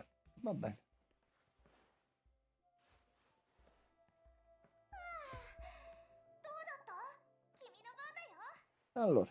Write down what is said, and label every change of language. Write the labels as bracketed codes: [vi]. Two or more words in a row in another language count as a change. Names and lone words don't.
[it] Va bene. [ja] どうだった？君の番だよ。 [it] Allora.